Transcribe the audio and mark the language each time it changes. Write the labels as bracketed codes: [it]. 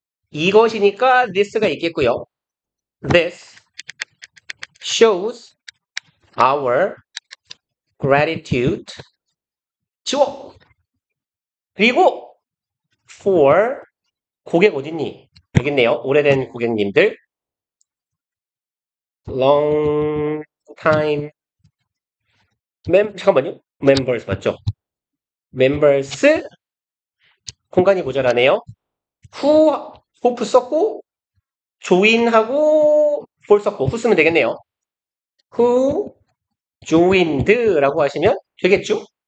[ko] 이것이니까 this가 있겠고요. [en] This shows our gratitude. 주어. [ko] 그리고 for 고객 어딨니? 여기있네요. 오래된 고객님들. long time 잠깐만요. members 맞죠? members 공간이 모자라네요. who hope 썼고 join하고 for 썼고 who 쓰면 되겠네요. who joined라고 하시면 되겠죠?